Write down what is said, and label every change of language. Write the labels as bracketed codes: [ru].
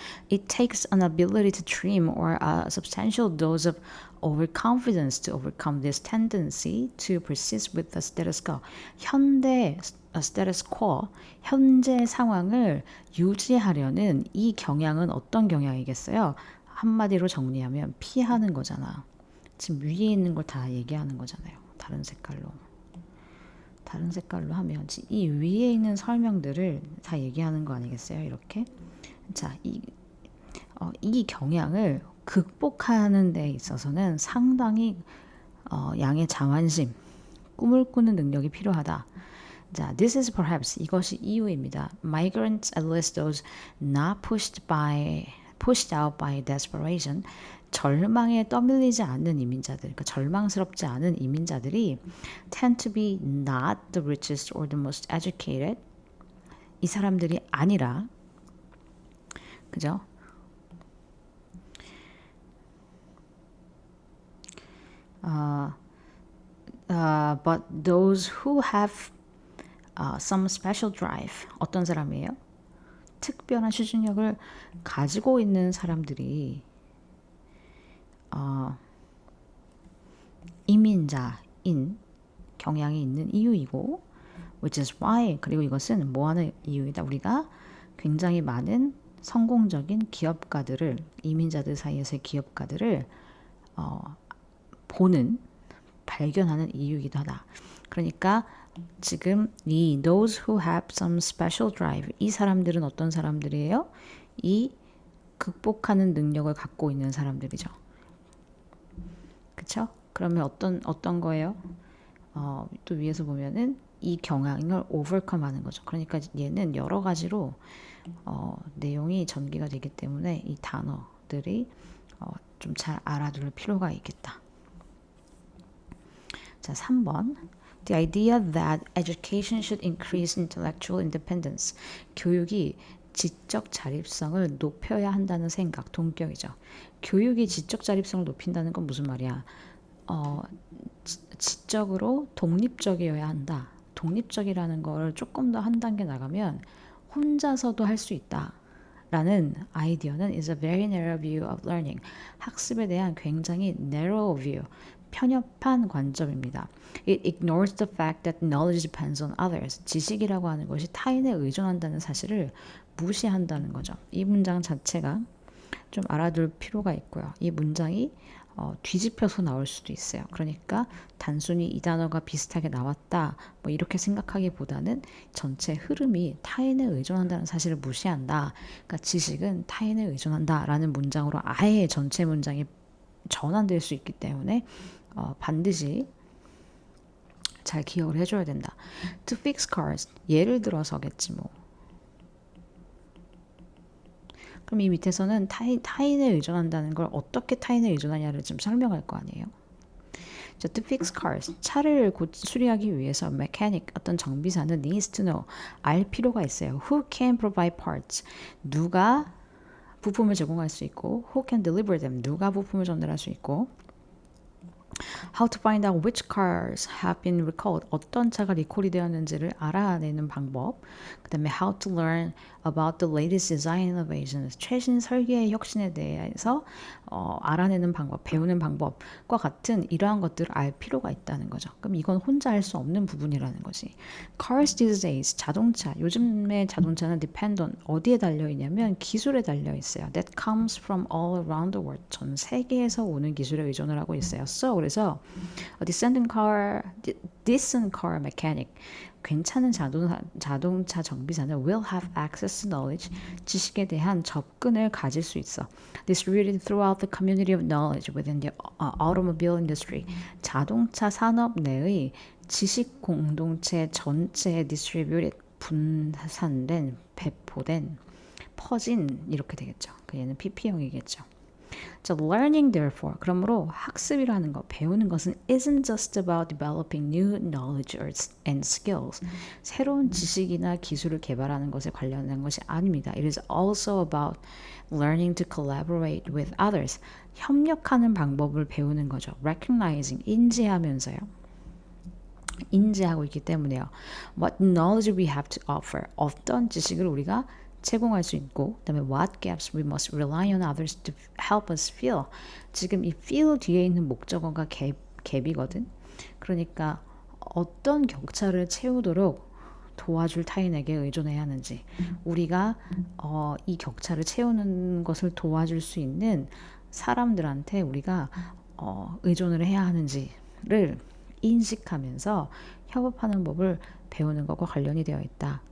[en] It takes an ability to dream or a substantial dose of overconfidence to overcome this tendency to persist with the status quo. [ko] 현대 status quo, 현재 상황을 유지하려는 이 경향은 어떤 경향이겠어요? 한마디로 정리하면 피하는 거잖아. 지금 위에 있는 걸 다 얘기하는 거잖아요. 다른 색깔로 하면 이 위에 있는 설명들을 다 얘기하는 거 아니겠어요? 이렇게. 자, 이 경향을 극복하는 데 있어서는 상당히 양의 자만심, 꿈을 꾸는 능력이 필요하다. 자, [en] this is perhaps [ko] 이것이 이유입니다. [en] Migrants, at least those not pushed out by desperation, [ko] 절망에 떠밀리지 않는 이민자들, 그러니까 절망스럽지 않은 이민자들이 [en] tend to be not the richest or the most educated. [ko] 이 사람들이 아니라, 그죠? [en] but those who have some special drive. [ko] 어떤 사람이에요? 특별한 추진력을 가지고 있는 사람들이 이민자인 경향이 있는 이유이고, [en] which is why, [ko] 그리고 이것은 뭐하는 이유이다. 우리가 굉장히 많은 성공적인 기업가들을, 이민자들 사이에서의 기업가들을 보는, 발견하는 이유이기도 하다. 그러니까 지금 이 [en] those who have some special drive, [ko] 이 사람들은 어떤 사람들이에요? 이 극복하는 능력을 갖고 있는 사람들이죠. 그쵸? 그러면 어떤 거예요? 또 위에서 보면은 이 경향을 overcome 하는 거죠. 그러니까 얘는 여러 가지로 내용이 전개가 되기 때문에 이 단어들이 좀 잘 알아둘 필요가 있겠다. 자, 3번. [en] The idea that education should increase intellectual independence. [ko] 교육이 지적 자립성을 높여야 한다는 생각, 동격이죠. 교육이 지적 자립성을 높인다는 건 무슨 말이야? 지적으로 독립적이어야 한다. 독립적이라는 걸 조금 더 한 단계 나가면 혼자서도 할 수 있다. 라는 아이디어는 [en] is a very narrow view of learning. [ko] 학습에 대한 굉장히 [en] narrow view, [ko] 편협한 관점입니다. [en] It ignores the fact that knowledge depends on others. [ko] 지식이라고 하는 것이 타인에 의존한다는 사실을 무시한다는 거죠. 이 문장 자체가 좀 알아둘 필요가 있고요. 이 문장이 뒤집혀서 나올 수도 있어요. 그러니까 단순히 이 단어가 비슷하게 나왔다 뭐 이렇게 생각하기보다는 전체 흐름이 타인에 의존한다는 사실을 무시한다. 그러니까 지식은 타인에 의존한다라는 문장으로 아예 전체 문장이 전환될 수 있기 때문에 반드시 잘 기억을 해줘야 된다. [en] To fix cars, [ko] 예를 들어서겠지 뭐. 그럼 이 밑에서는 타인에 의존한다는 걸 어떻게 타인에 의존하냐를 좀 설명할 거 아니에요. 자, [en] to fix cars, [ko] 차를 수리하기 위해서 mechanic, 어떤 정비사는 [en] needs to know, [ko] 알 필요가 있어요. [en] Who can provide parts, [ko] 누가 부품을 제공할 수 있고, [en] who can deliver them, [ko] 누가 부품을 전달할 수 있고, [en] how to find out which cars have been recalled, [ko] 어떤 차가 리콜이 되었는지를 알아내는 방법. 그 다음에 [en] how to learn about the latest design innovations, [ko] 최신 설계의 혁신에 대해서 알아내는 방법, 배우는 방법과 같은 이러한 것들을 알 필요가 있다는 거죠. 그럼 이건 혼자 할 수 없는 부분이라는 거지. [en] Cars these days, [ko] 자동차, 요즘의 자동차는 [en] depend on, [ko] 어디에 달려있냐면 기술에 달려있어요. [en] That comes from all around the world, [ko] 전 세계에서 오는 기술에 의존을 하고 있어요. [en] So, [ko] 그래서 [en] decent car mechanic, [ko] 괜찮은 자동차 정비사는 [en] will have access to knowledge, [ko] 지식에 대한 접근을 가질 수 있어. [en] Distributed throughout the community of knowledge within the automobile industry. [ko] 자동차 산업 내의 지식 공동체 전체에 distributed, 분산된, 배포된, 퍼진 이렇게 되겠죠. 얘는 PP형이겠죠. [en] 자, learning therefore, [ko] 그러므로 학습이라는 거, 배우는 것은 [en] isn't just about developing new knowledge and skills. [ko] 새로운 지식이나 기술을 개발하는 것에 관련된 것이 아닙니다. [en] It is also about learning to collaborate with others. [ko] 협력하는 방법을 배우는 거죠. recognizing, 인지하면서요. 인지하고 있기 때문에요. [en] What knowledge we have to offer. [ko] 어떤 지식을 우리가 제공할 수 있고, 그 다음에 [en] what gaps we must rely on others to help us fill. [ko] 지금 이 fill 뒤에 있는 목적어가 gap이거든. 그러니까 어떤 격차를 채우도록 도와줄 타인에게 의존해야 하는지, 우리가 이 격차를 채우는 것을 도와줄 수 있는 사람들한테 우리가 의존을 해야 하는지를 인식하면서 협업하는 법을 배우는 것과 관련이 되어 있다.